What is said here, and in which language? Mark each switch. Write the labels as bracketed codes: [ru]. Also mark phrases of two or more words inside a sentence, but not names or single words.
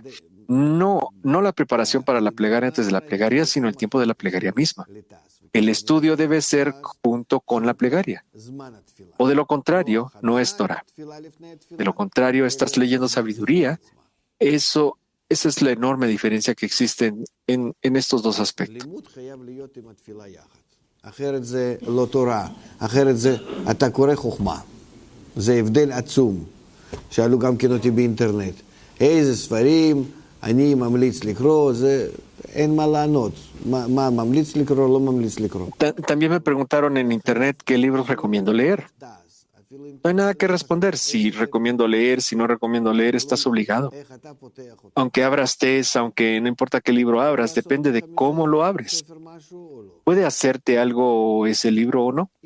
[es] No la preparación para la plegaria antes de la plegaria, sino el tiempo de la plegaria misma. El estudio debe ser junto con la plegaria. O de lo contrario, no es Torah. De lo contrario, estás leyendo sabiduría. Esa es la enorme diferencia que existe en estos dos aspectos. [he] אחרת זה לא תורה, אחרת זה אתה קורא חוכמה. זה הבדל עצום. שאלו גם כן אותי באינטרנט, איזה ספרים אני ממליץ לקרוא, זה אין מה לענות. מה ממליץ לקרוא, לא ממליץ לקרוא. [es] También me preguntaron en internet qué libros recomiendo leer. No hay nada que responder. Si recomiendo leer, si no recomiendo leer, estás obligado. Aunque abras test, aunque no importa qué libro abras, depende de cómo lo abres. ¿Puede hacerte algo ese libro o no?